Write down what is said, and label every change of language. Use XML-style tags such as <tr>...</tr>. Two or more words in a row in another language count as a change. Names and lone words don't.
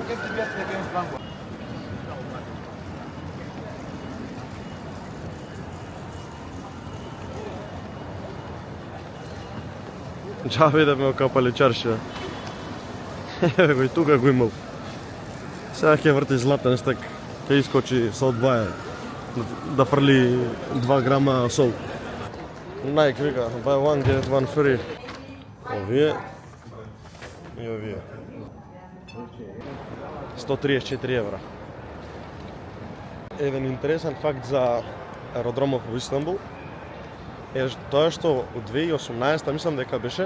<mk>Джабе да ме окапали чаршија. Еве го и тука го имал. Сега ќе врти златен стек, ќе искочи со одваја да фрли 2 грама сол. Nike вика,</mk> <en>buy one get one free.</en> <mk>Овие и овие. 134 евра. Еден интересен факт за аеродромот во Истанбул е тоа што од 2018, мислам дека беше,</mk>